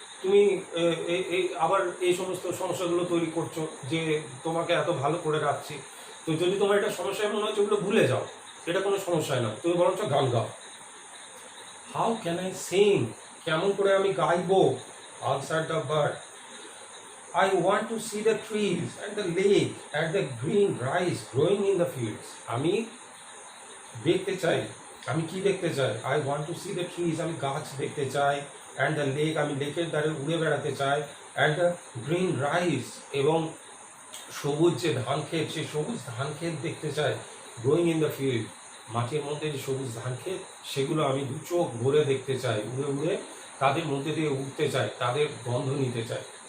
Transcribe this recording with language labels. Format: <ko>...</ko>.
<bn>তুমি আবার এই সমস্ত সমস্যাগুলো তৈরি করছো যে তোমাকে এত ভালো করে রাখছি, তো যদি তোমার এটা সমস্যায় মনে হচ্ছে ওগুলো ভুলে যাও, এটা কোনো সমস্যায় নয়, তুমি বরঞ্চ গান গাও।</bn> <en>how can I sing,</en> <bn>কেমন করে আমি গাইবো?</bn> <en>Answer the bird, I want to see the trees and the lake and the green rice growing in the fields.</en> <bn>আমি দেখতে চাই, আমি কি দেখতে চাই?</bn> <en>I want to see the trees,</en> <bn>আমি গাছ দেখতে চাই,</bn> <en>and the lake,</en> <bn>আমি লেকের ধারে উড়ে বেড়াতে চাই,</bn> <en>and the green rice,</en> <bn>এবং সবুজ যে ধান ক্ষেত, সেই সবুজ ধান ক্ষেত দেখতে চাই,</bn> <en>growing in the field,</en> <bn>মাঠের মধ্যে যে সবুজ ধান ক্ষেত সেগুলো আমি দু চোখ ভরে দেখতে চাই, উড়ে উড়ে তাদের মধ্যে দিয়ে উঠতে চাই, তাদের গন্ধ নিতে চাই।</bn>